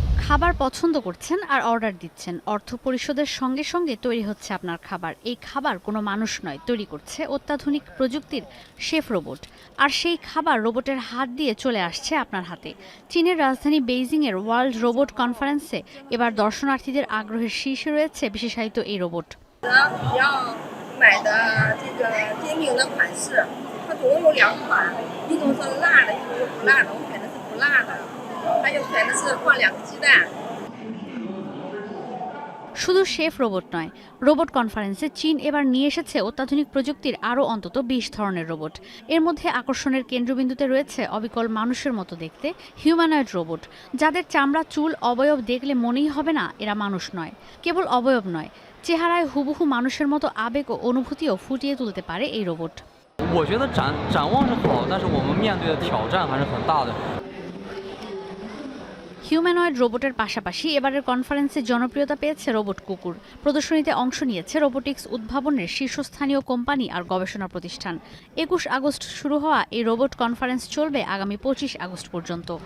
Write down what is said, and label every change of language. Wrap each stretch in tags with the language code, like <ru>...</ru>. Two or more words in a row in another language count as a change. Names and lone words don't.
<bn>খাবার পছন্দ করছেন আর অর্ডার দিচ্ছেন, অর্থ পরিশোধের সঙ্গে সঙ্গে তৈরি হচ্ছে আপনার খাবার। এই খাবার কোনো মানুষ নয়, তৈরি করছে অত্যাধুনিক প্রযুক্তির শেফ রোবট। আর সেই খাবার রোবটের হাত দিয়ে চলে আসছে আপনার হাতে। চীনের রাজধানী বেইজিংয়ের ওয়ার্ল্ড রোবট কনফারেন্সে এবার দর্শনার্থীদের আগ্রহের শীর্ষে রয়েছে বিশেষায়িত এই রোবট।</bn> <zh>你要买的这个煎饼的款式，它总共有2款，一种是辣的，一种是不辣的。我选的是不辣的，还有选的是放2个鸡蛋。</zh> <bn>শুধু শেফ রোবট নয়, রোবট কনফারেন্সে চীন এবার নিয়ে এসেছে অত্যাধুনিক প্রযুক্তির আরও অন্তত ২০ ধরনের রোবট। এর মধ্যে আকর্ষণের কেন্দ্রবিন্দুতে রয়েছে অবিকল মানুষের মতো দেখতে হিউম্যানয়েড রোবট, যাদের চামড়া, চুল, অবয়ব দেখলে মনেই হবে না এরা মানুষ নয়। কেবল অবয়ব নয়, চেহারায় হুবহু মানুষের মতো আবেগ ও অনুভূতিও ফুটিয়ে তুলতে পারে এই রোবট।</bn> <zh>我觉得展望是好，但是我们面对的挑战还是很大的。</zh> <bn>হিউম্যানয়েড রোবটের পাশাপাশি এবারের কনফারেন্সে জনপ্রিয়তা পেয়েছে রোবট কুকুর। প্রদর্শনীতে অংশ নিয়েছে রোবোটিক্স উদ্ভাবনের শীর্ষস্থানীয় কোম্পানি আর গবেষণা প্রতিষ্ঠান। ২১ আগস্ট শুরু হওয়া এই রোবট কনফারেন্স চলবে আগামী ২৫ আগস্ট পর্যন্ত।</bn>